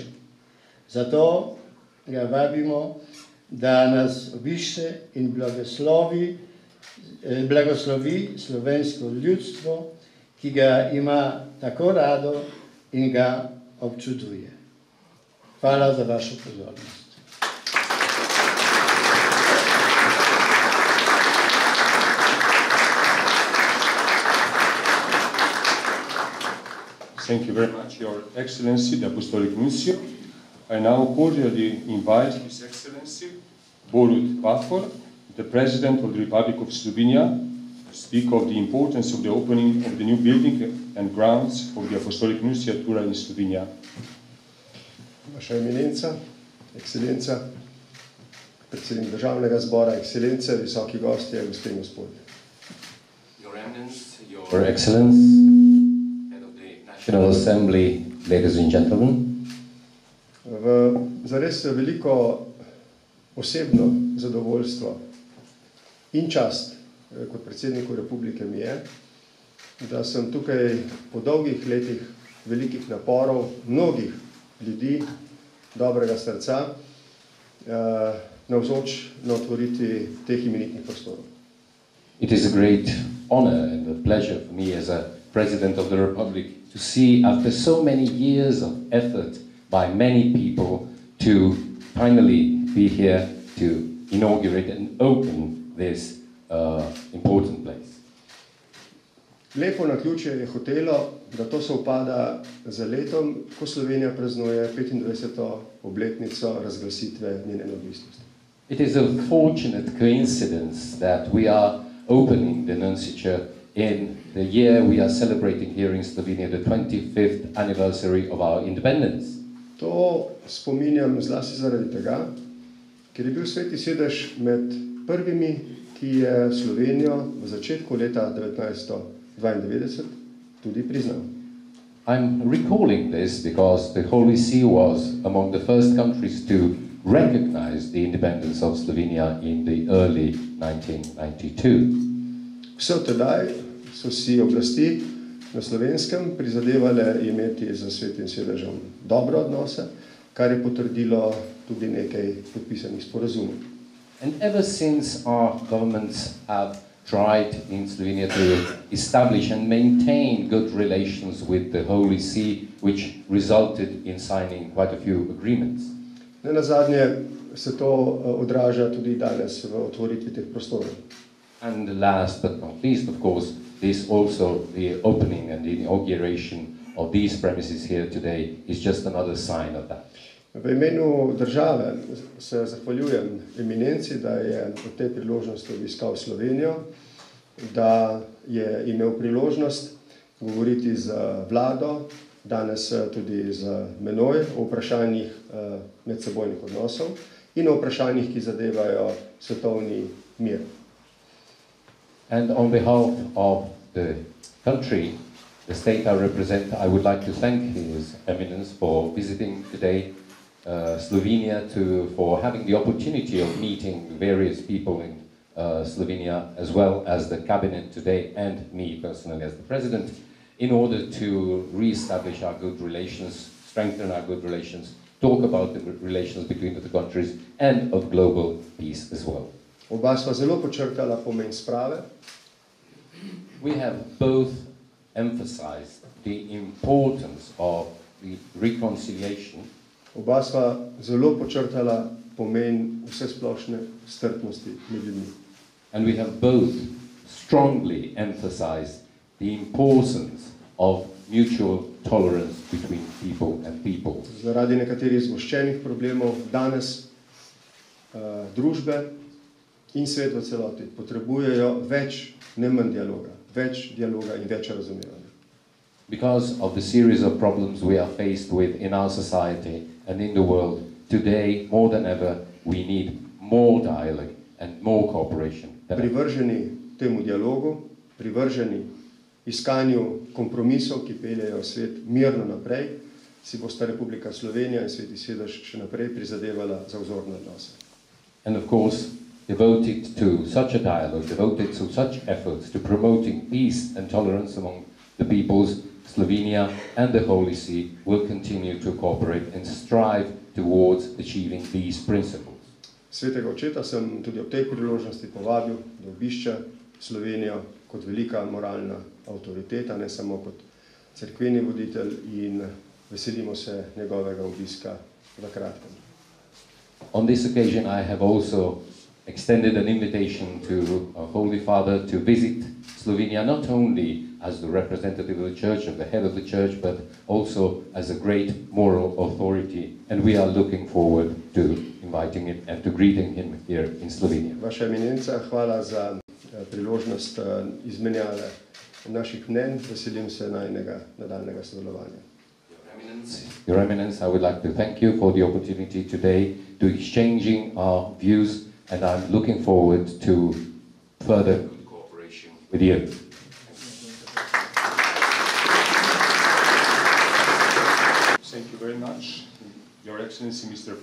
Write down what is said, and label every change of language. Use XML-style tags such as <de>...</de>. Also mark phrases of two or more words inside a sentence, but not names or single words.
<sl>Zato ga vabimo, da nas obišče in blagoslovi slovensko ljudstvo, ki ga ima tako rado in ga občuduje. Hvala za vašo pozornost.</sl> <en>Thank you very much, Your Excellency, the Apostolic Nuncio. I now cordially invite His Excellency Borut Pahor, the President of the Republic of Slovenia, to speak of the importance of the opening of the new building and grounds of the Apostolic Nunciatura in Slovenia.</en> <sl>Vaša eminenca, ekscelenca, predsednik državnega zbora, ekscelence, visoki gostje, gospe in gospodje.</sl> <en>Your Eminence, Your Excellence, Head of the National Assembly, ladies and gentlemen.</en> <sl>Zares veliko osebno zadovoljstvo in čast kot predsedniku republike mi je, da sem tukaj po dolgih letih velikih naporov, mnogih ljudi, dobrega srca, navzoč na otvoritvi teh imenitnih prostorov.</sl> <en>It is a great honor and a pleasure for me as a President of the Republic to see, after so many years of effort by many people, to finally be here to inaugurate and open this important place.</en> <sl>Lepo naključje je hotelo, da to sovpada z letom, ko Slovenija praznuje 25. obletnico razglasitve njene neodvisnosti.</sl> <en>It is a fortunate coincidence that we are opening the nunciature in the year we are celebrating here in Slovenia the 25th anniversary of our independence.</en> <sl>To spominjam zlasti zaradi tega, ker je bil Sveti sedež med prvimi, ki je Slovenijo v začetku leta 1992 tudi priznal.</sl> <en>I'm recalling this because the Holy See was among the first countries to recognize the independence of Slovenia in the early 1992.</en> <sl>Vse od tedaj so si oblasti na Slovenskem prizadevale imeti z Svetim sedežem dobre odnose, kar je potrdilo tudi nekaj podpisanih sporazumov.</sl> <en>And ever since our governments have tried in Slovenia to establish and maintain good relations with the Holy See, which resulted in signing quite a few agreements.</en> <sl>Ne nazadnje se to odraža tudi danes v otvoritvi teh prostorov.</sl> <en>And last but not least, of course, this also, the opening and the inauguration of these premises here today is just another sign of that.</en> <sl>V imenu države se zahvaljujem eminenci, da je v tej priložnosti obiskal Slovenijo, da je imel priložnost govoriti z vlado, danes tudi z menoj o vprašanjih medsebojnih odnosov in o vprašanjih, ki zadevajo svetovni mir.</sl> <en>And on behalf of the country, the state I represent, I would like to thank His Eminence for visiting today Slovenia, for having the opportunity of meeting various people in Slovenia, as well as the cabinet today and me personally as the president, in order to re-establish our good relations, strengthen our good relations, talk about the relations between the countries and of global peace as well.</en> <sl>Oba sva zelo podčrtala pomen sprave.</sl> <en>We have both emphasized the importance of the reconciliation.</en> <sl>Oba sva zelo podčrtala pomen vsesplošne strpnosti med ljudmi.</sl> <en>And we have both strongly emphasized the importance of mutual tolerance between people and people.</en> <sl>Zaradi nekaterih zgoščenih problemov danes družbe in svet v celoti potrebujejo več, ne manj dialoga, in več razumevanja.</sl> <en>Because of the series of problems we are faced with in our society and in the world, today, more than ever, we need more dialogue and more cooperation.</en> <sl>Privrženi temu dialogu, privrženi iskanju kompromisov, ki peljejo svet mirno naprej, si bosta Republika Slovenija in Sveti sedež še naprej prizadevala za vzorne odnose.</sl> <en>And of course, devoted to such a dialogue, devoted to such efforts to promoting peace and tolerance among the peoples, Slovenia and the Holy See will continue to cooperate and strive towards achieving these principles.</en> <sl>Svetega očeta sem tudi ob tej priložnosti povabil, da obišče Slovenijo kot velika moralna avtoriteta, ne samo kot cerkveni voditelj, in veselimo se njegovega obiska v kratkem.</sl> <en>On this occasion, I have also extended an invitation to our Holy Father to visit Slovenia, not only as the representative of the Church, of the head of the Church, but also as a great moral authority. And we are looking forward to inviting him and to greeting him here in Slovenia.</en> <sl>Vaša eminenca, hvala za priložnost izmenjave naših mnenj. Veselim se najnega nadaljnega sodelovanja.</sl> <en>Your Eminence, I would like to thank you for the opportunity today to exchanging our views, and I'm looking forward to further cooperation with you. Thank you very much, Your Excellency, Mr.</en>